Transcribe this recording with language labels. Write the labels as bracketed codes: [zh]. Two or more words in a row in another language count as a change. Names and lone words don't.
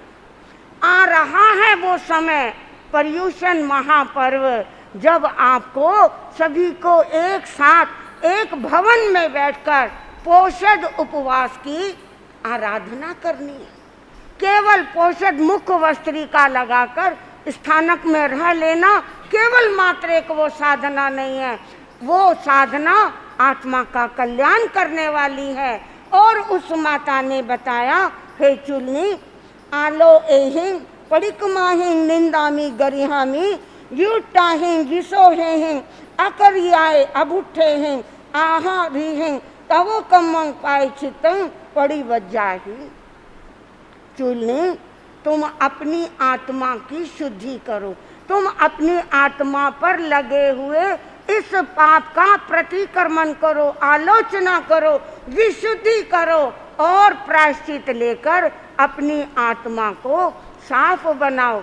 [hi] आ रहा है वो समय, पर्युषण महापर्व, जब आपको सभी को एक साथ एक भवन में बैठकर पोषद उपवास की आराधना करनी है। केवल पोषद मुख वस्त्रिका लगाकर स्थानक में रह लेना केवल मात्र एक वो साधना नहीं है, वो साधना आत्मा का कल्याण करने वाली है। और उस माता ने बताया, [pra] हे चुल्ली, आलो एहिं पड़िकमाहिं निंदामी गरिहामी युट्टाहिं विसोहेहिं अकरियाए अबुट्ठेहिं आहा रीहिं तवो कम्मं पाए चित्तं पड़ी वज्जाहि। [hi] चुल्ली, तुम अपनी आत्मा की शुद्धि करो, तुम अपनी आत्मा पर लगे हुए इस पाप का प्रतिक्रमण करो, आलोचना करो, विशुद्धि करो और प्रायश्चित लेकर अपनी आत्मा को साफ बनाओ।